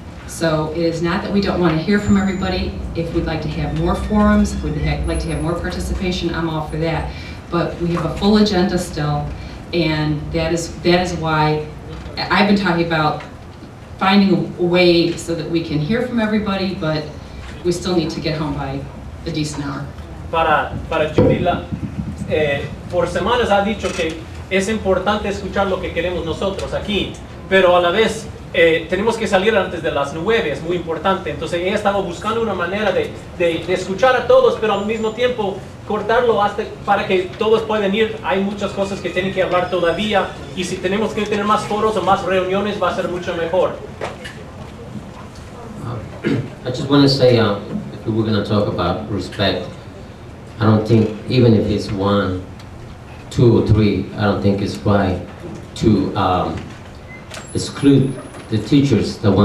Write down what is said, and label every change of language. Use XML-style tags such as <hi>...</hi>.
<en>So it is not that we don't want to hear from everybody. If we'd like to have more forums, if we'd like to have more participation, I'm all for that. But we have a full agenda still, and that is why I've been talking about finding a way so that we can hear from everybody, but we still need to get home by a decent hour.</en> <es>Para Judy, por semanas ha dicho que es importante escuchar lo que queremos nosotros aquí, pero a la vez tenemos que salir antes de las 9, es muy importante. Entonces ella estaba buscando una manera de escuchar a todos, pero al mismo tiempo cortarlo para que todos puedan ir. Hay muchas cosas que tienen que hablar todavía, y si tenemos que tener más foros o más reuniones va a ser mucho mejor.</es> <en>I just want to say, if we were going to talk about respect, I don't think, even if it's 1, 2, or 3, I don't think it's right to exclude the teachers.</en>